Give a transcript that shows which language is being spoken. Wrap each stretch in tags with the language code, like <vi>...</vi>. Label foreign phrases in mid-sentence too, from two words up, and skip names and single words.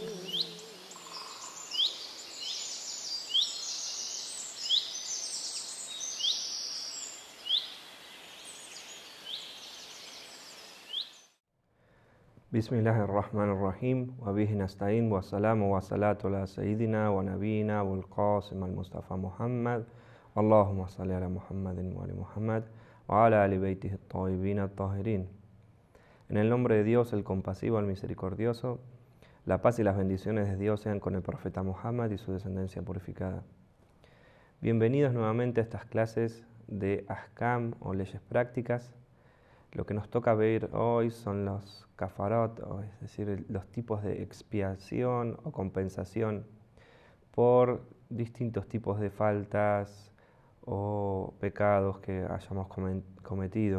<ar>بسم الله الرحمن الرحيم وبه نستعين والسلام والصلاة على سيدنا ونبينا والقاسم المصطفى محمد اللهم صل على محمد وعلى محمد وعلى آل بيته الطيبين الطاهرين.</ar> <es>En el nombre de Dios, el compasivo, el misericordioso, la paz y las bendiciones de Dios sean con el profeta Muhammad y su descendencia purificada. Bienvenidos nuevamente a estas clases de Ahkam o leyes prácticas. Lo que nos toca ver hoy son los kafarot, es decir, los tipos de expiación o compensación por distintos tipos de faltas o pecados que hayamos cometido.</es>